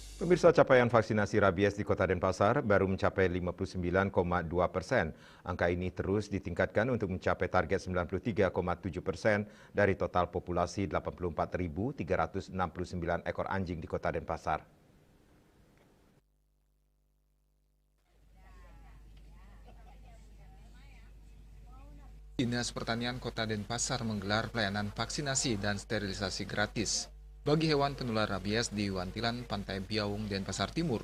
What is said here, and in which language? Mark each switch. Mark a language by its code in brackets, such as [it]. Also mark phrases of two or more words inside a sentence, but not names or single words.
[id] Pemirsa, capaian vaksinasi rabies di Kota Denpasar baru mencapai 59,2%. Angka ini terus ditingkatkan untuk mencapai target 93,7% dari total populasi 84.369 ekor anjing di Kota Denpasar. Dinas Pertanian Kota Denpasar menggelar pelayanan vaksinasi dan sterilisasi gratis bagi hewan penular rabies di Wantilan, Pantai Biaung, Denpasar Timur.